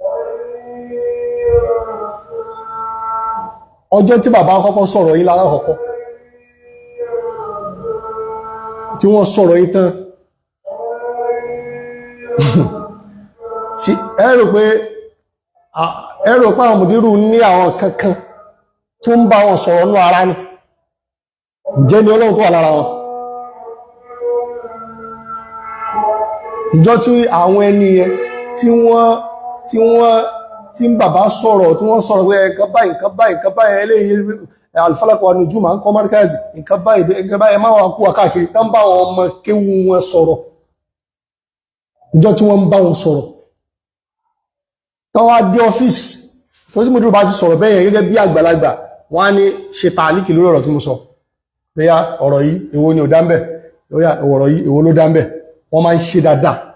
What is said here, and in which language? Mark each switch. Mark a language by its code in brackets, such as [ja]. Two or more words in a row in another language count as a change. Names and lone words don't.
[yo] ọjọ́ tí bàbá kọ́kọ́ sọ̀rọ̀ yìí lára kọ́kọ́ tí wọ́n sọ̀rọ̀ yìí tán ẹ rò pé àwọn mùdírù ní àwọn kankan tó ń bá wọn sọ̀rọ̀ ní ara ni jẹ́ ni Ọlọ́run tó wà lára wọn. ìjọ tí àwọn ẹni yẹn tí ń bàbá sọ̀rọ̀ tí wọ́n sọ̀rọ̀ pé nǹkan báyìí eléyìí [ar] الفلق والنجوم [yo] ń kọ́ Markaz nǹkan báyìí máa wà kú àkáàkiri tán bá wọn ọmọ kéwú wọn sọ̀rọ̀ ìjọ tí wọ́n ń bá wọn sọ̀rọ̀ tán wá dé ọ́fíìsì tó tí mo dúró bá ti sọ̀rọ̀ bẹ́yẹn gẹ́gẹ́ bí àgbàlagbà wọ́n á ní ṣe tààlíkì lórí ọ̀rọ̀ tí mo sọ bóyá ọ̀rọ̀ yìí èwo ni ò dá ń bẹ̀ bóyá ọ̀rọ̀ yìí èwo ló dá ń bẹ̀ wọ́n máa ń ṣe dáadáa.